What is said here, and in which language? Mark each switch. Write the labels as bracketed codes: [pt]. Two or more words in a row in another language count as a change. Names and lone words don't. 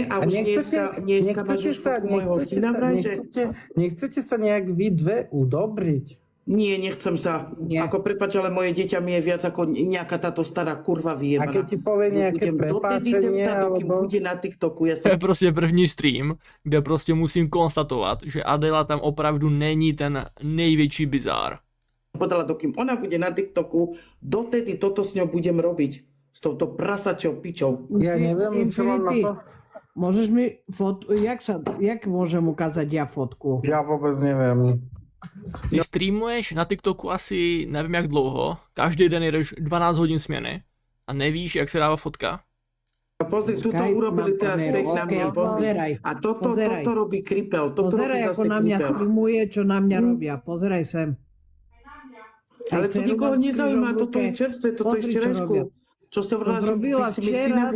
[sk] A už dneska máš už fotku mojho syna, vraj, že... Nechcete sa nejak vy dve udobriť? Nie, nechcem sa. Nie. Ako prepáč, ale moje dieťa mi je viac ako nejaká táto stará kurva A vyjebaná. keď ti povie nejaké prepáčenie, Dokým alebo... bude na TikToku, ja [cs] To je [sk] som... [cs] prostě první stream, kde prostě musím konstatovat, že Adela tam opravdu není ten největší bizár. [sk] Podala, dokým ona bude na TikToku, dotedy toto s ňou budem robiť. S touto prasačou pičou. Ja neviem, čo mám na to. Môžeš mi fotku, jak môžem ukázať ja fotku? Ja vôbec neviem. [cs] Ty streamuješ na TikToku asi nevím jak dlouho, každý den jedeš 12 hodin směny a nevíš, jak se dává fotka. [sk] A pozri, tuto Počkaj, urobili mám teraz kameru. fake na mňa, Okej, pozri. pozeraj. A toto Pozeraj. robí Kripel, toto robí Pozeraj, ako zase na mňa Kripel. streamuje, čo na mňa robia. Pozeraj sem. Ale to Dceru nikoho mám s nezajíma, krížom v toto je ruke. čerstvé, toto je Pozri, čo včerajšku. robia. Čo sa To vrala, že robila ty si mi včera, syna to jej